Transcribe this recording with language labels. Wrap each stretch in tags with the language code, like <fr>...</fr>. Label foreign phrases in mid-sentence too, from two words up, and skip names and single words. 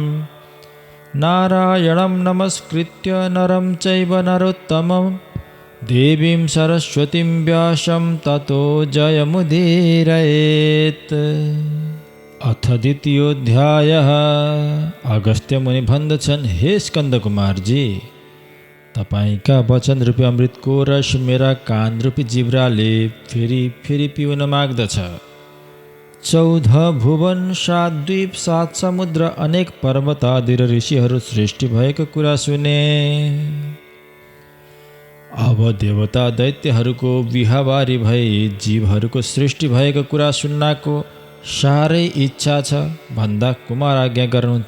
<sa>नारायणं नमस्कृत्य नरं चैव नरोत्तमं देवीं सरस्वतीं व्यासं ततो जयमुदीरयेत्। अथ द्वितीयोऽध्यायः।</sa> <ne>अगस्त्य मुनि भन्दछन्, हे स्कंद कुमार जी, तपाईंका वचन रूपी अमृतको रस मेरा कान रूपी जिब्राले फेरि फेरि पिउन माग्दछ। 14 भुवन 7 द्वीप 7 समुद्र अनेक पर्वत आदि र ऋषिहरू सृष्टि भएको कुरा सुने। अब देवता दैत्यहरूको विहावारी भई जीवहरूको सृष्टि भएको कुरा सुन्नको साह्रै इच्छा छ भन्दा कुमार आज्ञा गर्नुहुन्छ।</ne>